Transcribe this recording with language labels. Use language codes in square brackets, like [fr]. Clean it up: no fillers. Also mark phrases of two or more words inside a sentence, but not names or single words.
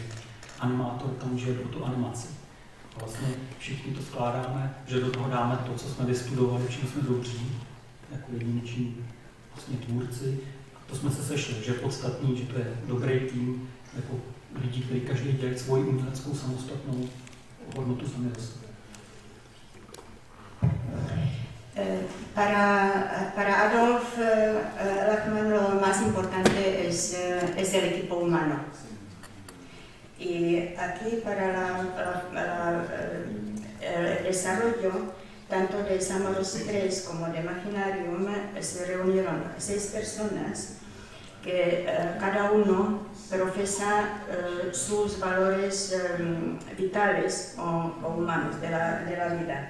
[cs] Animátor tam žije pro tu animaci. A vlastně všichni to skládáme, že do toho dáme to, co jsme vystudovali, čím jsme dobří, jako jedineční vlastně tvůrci. A to jsme se sešli, že je podstatný, že to je dobrý tým, jako lidi, kteří každý dělají svoji uměleckou samostatnou hodnotu sami do sebe. [es] Para Adolf Lachmann lo más importante es el equipo humano. Y aquí para el desarrollo tanto de Samorost 3 como de Machinarium se reunieron 6 personas que cada uno profesa sus valores vitales o humanos de la vida.